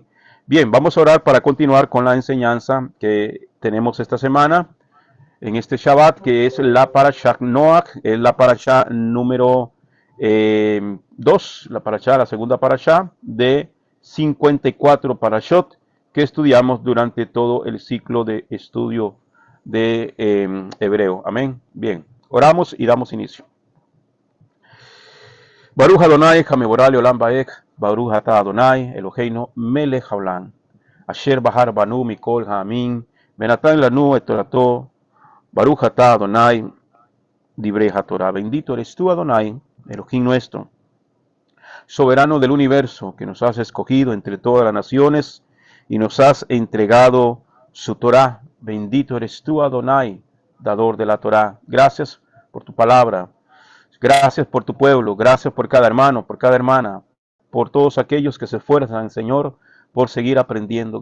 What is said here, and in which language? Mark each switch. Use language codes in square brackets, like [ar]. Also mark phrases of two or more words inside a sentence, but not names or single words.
[es] Bien, vamos a orar para continuar con la enseñanza que tenemos esta semana, en este Shabbat, que es la Parashat Noach, es la Parashat número 2, la segunda Parashat de 54 parashot que estudiamos durante todo el ciclo de estudio de hebreo. Amén. Bien, oramos y damos inicio. [he] ברוך אדוני המבורך לעולם ועד, ברוך אתה אדוני אלוהינו מלך העולם, אשר בחר בנו מכל העמים, ונתן לנו את תורתו, ברוך אתה אדוני, דברי התורה. [es] Bendito eres tú, Adonai, Elohim nuestro, soberano del universo, que nos has escogido entre todas las naciones y nos has entregado su Torah. Bendito eres tú, Adonai, dador de la Torah. Gracias por tu palabra, gracias por tu pueblo, gracias por cada hermano, por cada hermana, por todos aquellos que se esfuerzan, Señor, por seguir aprendiendo.